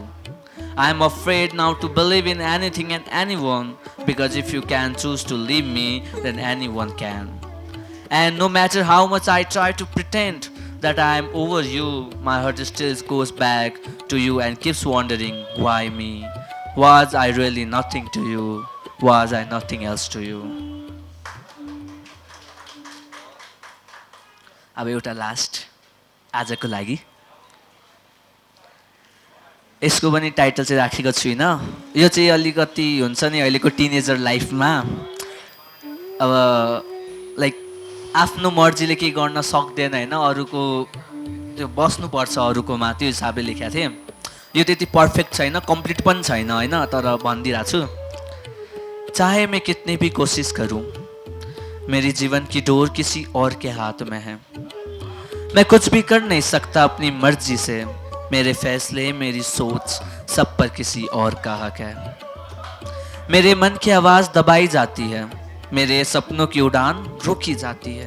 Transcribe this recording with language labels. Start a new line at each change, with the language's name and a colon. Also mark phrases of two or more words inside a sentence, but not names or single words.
English: I am afraid now to believe in anything and anyone, because if you can choose to leave me, then anyone can. And no matter how much I try to pretend that I am over you, my heart still goes back to you and keeps wondering, why me? Was I really nothing to you? Was I nothing else to you?
Nepali: अब एउटा लास्ट आजको लागि यसको पनि टाइटल चाहिँ राखेको छुइनँ। यो चाहिँ अलिकति हुन्छ नि अहिलेको टिनेजर लाइफमा अब लाइक आफ्नो मर्जीले केही गर्न सक्दैन होइन, अरूको त्यो बस्नुपर्छ अरूकोमा, त्यो हिसाबले लेखेको थिएँ। यो त्यति पर्फेक्ट छैन, कम्प्लिट पनि छैन होइन, तर भनिदिरहेको छु।
Hindi: चाहे मैं कितनी भी कोशिश करूं, मेरी जीवन की डोर किसी और के हाथ में है। मैं कुछ भी कर नहीं सकता अपनी मर्जी से, मेरे फैसले मेरी सोच सब पर किसी और का हक है। मेरे मन की आवाज़ दबाई जाती है, मेरे सपनों की उड़ान रोकी जाती है।